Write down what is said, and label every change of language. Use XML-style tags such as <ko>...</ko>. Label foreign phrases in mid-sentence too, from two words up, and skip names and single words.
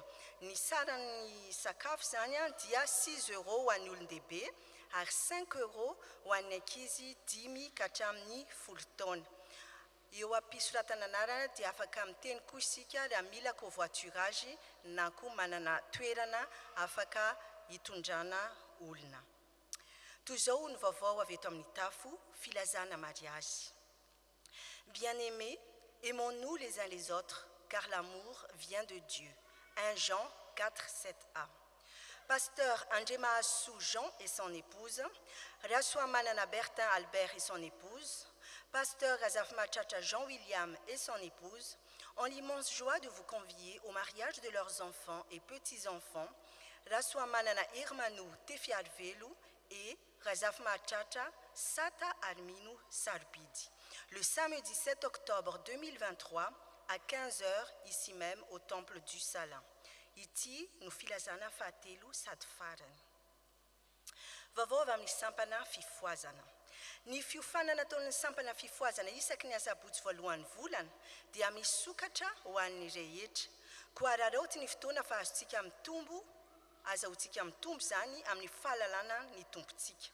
<mg>Ny saran'ny sakafo zany dia 6 € ho an'ny olon-dehibe ary 5 € ho an'ny ankizy 10 ka hatramin'ny 10 taona. Eo am-pisoratana anarana dia afaka miteny koa isika raha mila covoiturage na koa manana toerana afaka hitondrana olona. Toy izao ny vaovao avy eto amin'ny tafo filazana mariage.</mg> <fr>Bien-aimés, aimons-nous les uns les autres, car l'amour vient de Dieu. 1 Jean 4, 7a. Pasteur Andrema Assou Jean et son épouse, Rassoua Manana Bertin Albert et son épouse, Pasteur Azaf Machacha Jean-William et son épouse, ont l'immense joie de vous convier au mariage de leurs enfants et petits-enfants, Rassoua Manana Irmanou Tefiarvelu et Razaf Machacha Sata Arminu Sarbidi, le samedi 7 octobre 2023 à 15 h ici même au temple du Salin.</fr> <mg>Iti no filazana fahatelo sady farany. Vaovao avy amin'ny sampana fifoazana. Ny fiofanana ataon'ny sampana fifoazana isaky ny asabotsy voalohany volana dia misokatra ho an'ny rehetra. Koa araraoty ny fotoana fa azontsika mitombo, azahoantsika mitombo zany amin'ny fahalalana ny tompontsika.</mg>